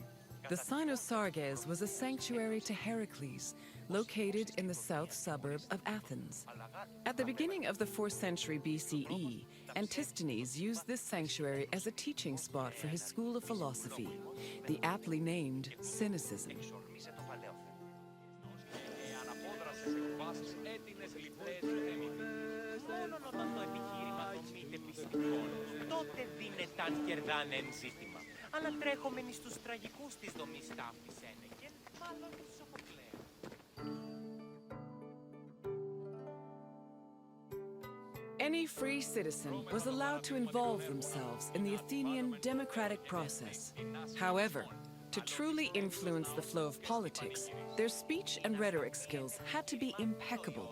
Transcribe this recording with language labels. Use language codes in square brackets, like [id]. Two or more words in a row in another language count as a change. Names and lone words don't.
[en] The Cynosarges was a sanctuary to Heracles, located in the south suburb of Athens. At the beginning of the 4th century BCE, Antisthenes used this sanctuary as a teaching spot for his school of philosophy, the aptly named Cynicism. [el] Αλλά τρέχομενοι στους τραγικούς της δομής ταύτης ένεκεν, μάλλον τους αποκλαίω. [en] Any free citizen was allowed to involve themselves in the Athenian democratic process. However, to truly influence the flow of politics, their speech and rhetoric skills had to be impeccable.